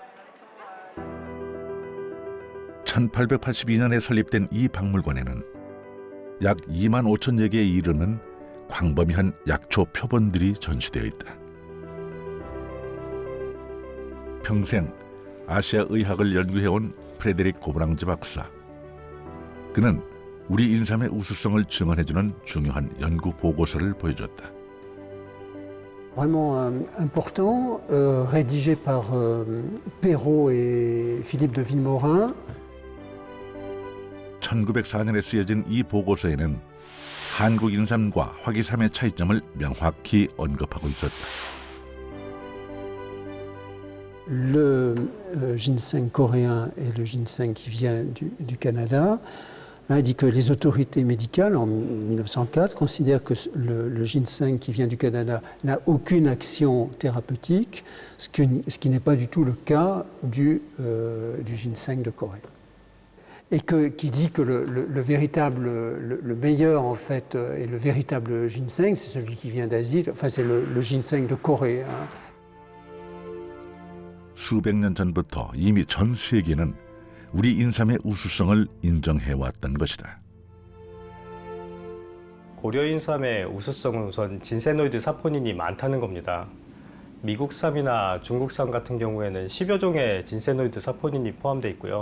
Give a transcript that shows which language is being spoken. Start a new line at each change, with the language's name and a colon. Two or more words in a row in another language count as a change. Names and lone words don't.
Korean: 1882년에 설립된 이 박물관에는 약 2만 5천여 개에 이르는 광범위한 약초 표본들이 전시되어 있다. 평생 아시아 의학을 연구해온 프레데릭 고브랑즈 박사. 그는 우리 인삼의 우수성을 증언해주는 중요한 연구 보고서를 보여줬다.
French: Vraiment important, rédigé par Perrault et Philippe de Vilmorin.
Korean: 1904년에 쓰여진 이 보고서에는 한국 인삼과 화기삼의 차이점을 명확히 언급하고 있었다.
French: Le ginseng coréen et le ginseng qui vient du Canada, dit que les autorités médicales en 1904 considèrent que le ginseng qui vient du Canada n'a aucune action thérapeutique, ce qui n'est pas du tout le cas du ginseng de Corée. Et qui dit que le meilleur en fait et le véritable ginseng, c'est celui qui vient d'Asie, enfin c'est le ginseng de Corée.
Korean: 수백 년 전부터 이미 전 세계는 우리 인삼의 우수성을 인정해왔던 것이다. 고려 인삼의 우수성은 우선 진세노이드 사포닌이 많다는 겁니다. 미국삼이나 중국삼 같은 경우에는 10여 종의 진세노이드 사포닌이 포함되어 있고요.